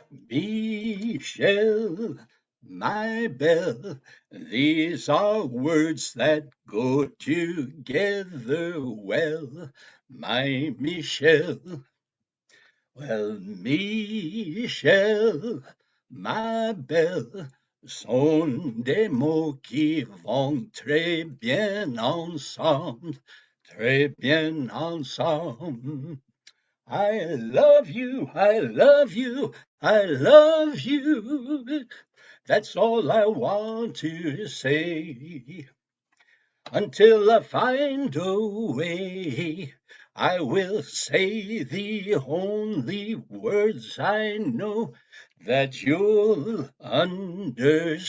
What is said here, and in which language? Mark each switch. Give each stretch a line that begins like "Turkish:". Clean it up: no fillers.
English: Michelle, my belle, these are words that go together well, my Michelle.
French: Well, Michel, ma belle, sont des mots qui vont très bien ensemble, très bien ensemble.
English: I love you, I love you, I love you. That's all I want to say. Until I find a way, I will say the only words I know that you'll understand.